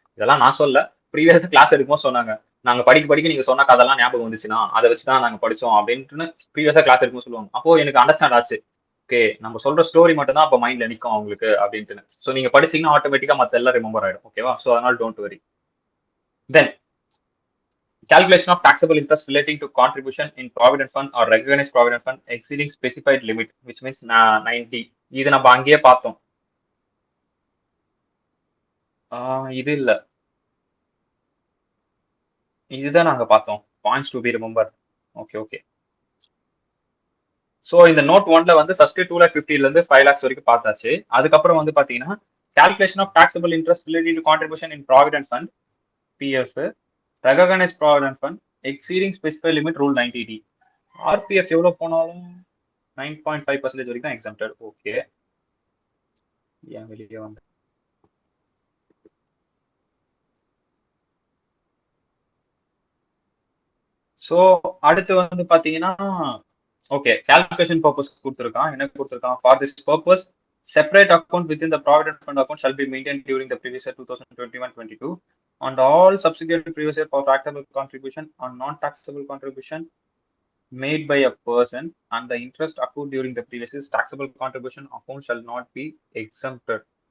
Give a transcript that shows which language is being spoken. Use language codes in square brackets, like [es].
[ta] இதெல்லாம் நான் சொல்ல, ப்ரீவியஸ் கிளாஸ் எடுக்கும்போது சொன்னாங்க, நாங்க படிக்க நீங்க சொன்ன கதெல்லாம் ஞாபகம் வந்துச்சுன்னா அதை வச்சுதான் நாங்க படிச்சோம் அப்படின்னு ப்ரீவியஸா கிளாஸ் எடுக்கும்போது சொல்லுவாங்க. அப்போ எனக்கு அண்டர்ஸ்டாண்ட் ஆச்சு, ஓகே நம்ம சொல்ற ஸ்டோரி மட்டும் தான் அப்ப மைண்ட்ல நிற்கும் அவங்களுக்கு அப்படின்ட்டு. ஸோ நீங்க படிச்சீங்கன்னா ஆட்டோமேட்டிக்கா மத்த எல்லாம் ரிமெம்பர் ஆயிடும். ஓகேவா? ஸோ அதனால [en] Don't worry. [ta] Then [en] calculation of taxable interest relating to contribution in provident fund or recognized provident fund exceeding specified limit, which means 90. [ta] இது நம்ம அங்கேயே பார்த்தோம். இது இல்ல, இதுதான் நாங்க பார்த்தோம். [en] Points to be remember. [ta] Okay okay. So இந்த நோட் 1ல வந்து ஃபர்ஸ்ட் 2,50,000 இருந்து 5 lakhs வரைக்கும் பார்த்தாச்சு. அதுக்கப்புறம் வந்து பாத்தீங்கன்னா [en] calculation of taxable interest relating to contribution in provident fund PF, recognized provident fund exceeding specified limit rule 90D. [ta] RPF எவ்வளவு போனாலும் 9.5% வரைக்கும் தான் exempted. ஓகே, ஏன் வெளியே வந்து ஸோ அடுத்து வந்து பாத்தீங்கன்னா ஓகே, கால்குலேஷன் பர்பஸ் கொடுத்துருக்கான். என்ன கொடுத்துருக்கான்? [en] For this purpose separate account within the provident fund account shall be maintain during the previous year 2021-22 and all subsequent previous year for taxable contribution and non-taxable contribution made by a person and the interest accrued during the previous year's taxable contribution account shall not be exempted.